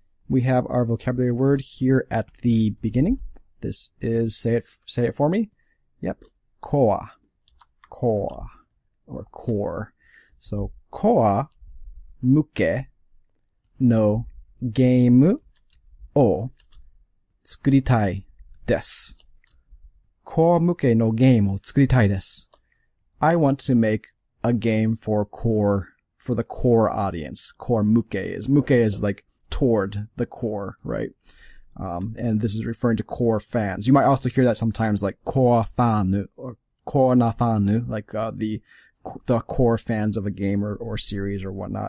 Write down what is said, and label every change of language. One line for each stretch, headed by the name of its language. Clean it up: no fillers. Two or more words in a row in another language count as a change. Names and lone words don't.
English: we have our vocabulary word here at the beginning. This is, say it for me. Yep, koa, or core.
Japanese: So, コア向けのゲームを作りたいです. コア向けのゲームを作りたいです.
English: I want to make a game for the core audience.
Japanese: コア向け
English: is like toward the core, right? And this is referring to core fans. You might also hear that sometimes like
Japanese: コアファン
English: or
Japanese: コアなファン,
English: like the core fans of a game or series or whatnot.